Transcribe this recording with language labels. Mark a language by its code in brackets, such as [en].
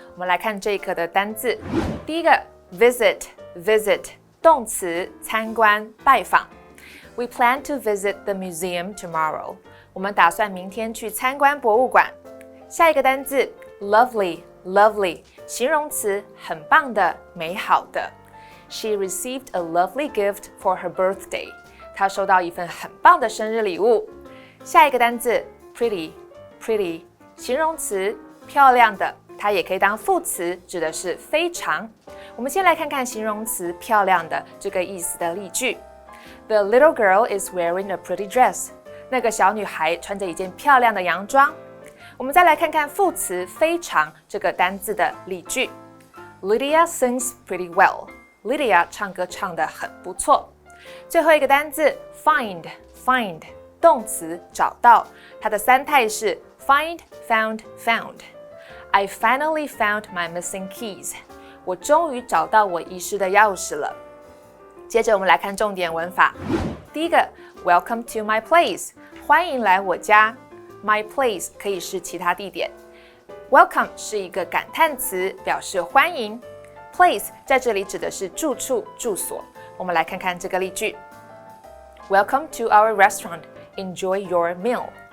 [zh] 我们来看这一课的单字。第一个 visit 动词参观拜访。 [en] We plan to visit the museum tomorrow. [zh] 我们打算明天去参观博物馆。下一个单字 lovely 形容词很棒的美好的。 [en] She received a lovely gift for her birthday. [zh] 她收到一份很棒的生日礼物。下一个单字 pretty 形容词漂亮的，它也可以当副词，指的是非常。我们先来看看形容词漂亮的这个意思的例句。 [en] The little girl is wearing a pretty dress. [zh] 那个小女孩穿着一件漂亮的洋装。我们再来看看副词非常这个单字的例句。 [en] Lydia sings pretty well. [zh] Lydia 唱歌唱得很不错。最后一个单字 find 动词找到，它的三态是 find, found. [en] I finally found my missing keys. [zh] 我终于找到我遗失的钥匙了。接着我们来看重点文法。第一个 [en] Welcome to my place. [zh] 欢迎来我家。 My place 可以是其他地点。Welcome 是一个感叹词，表示欢迎。 Place 在这里指的是住处、住所。我们来看看这个例句。 [en] Welcome to our restaurant. Enjoy your meal.